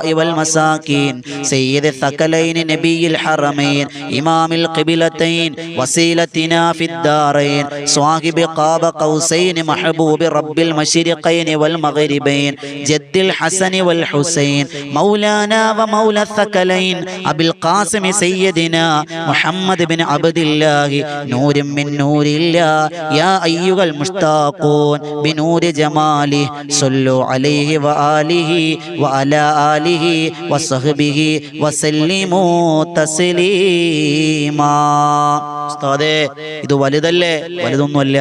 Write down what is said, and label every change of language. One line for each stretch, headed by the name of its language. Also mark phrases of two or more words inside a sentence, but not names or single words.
Arabic: والمساكين سيد الثقلين نبي الحرمين إمام القبلتين وسيلتنا في الدارين صاحب قاب قوسين محبوب رب المشرقين والمغربين جد الحسن والحسين مولانا ومولى الثقلين أبي القاسم سيدنا محمد بن عبد الله نور من نور الله يا أيها المشتاقون بنور جماله صلوا عليه وآله وعلى آله وصحبه وسلموا تسليما.
Malayalam: ഉസ്താദേ, ഇത് വലുതല്ലേ? വലുതൊന്നുമല്ല.